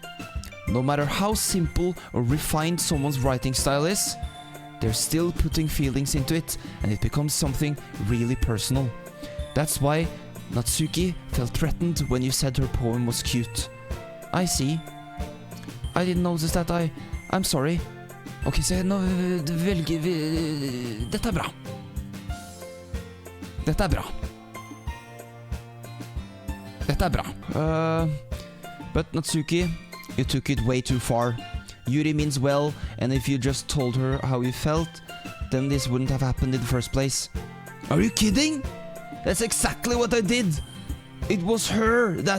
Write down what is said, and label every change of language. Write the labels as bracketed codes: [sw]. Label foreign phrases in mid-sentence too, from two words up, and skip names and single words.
[en] No matter how simple or refined someone's writing style is, they're still putting feelings into it, and it becomes something really personal. That's why Natsuki felt threatened when you said her poem was cute. I see. I didn't notice that. I'm sorry. [no] Ok, så nå velger vi... Dette er bra. [en] But Natsuki, you took it way too far. Yuri means well, and if you just told her how you felt, then this wouldn't have happened in the first place. Are you kidding? That's exactly what I did. It was her that...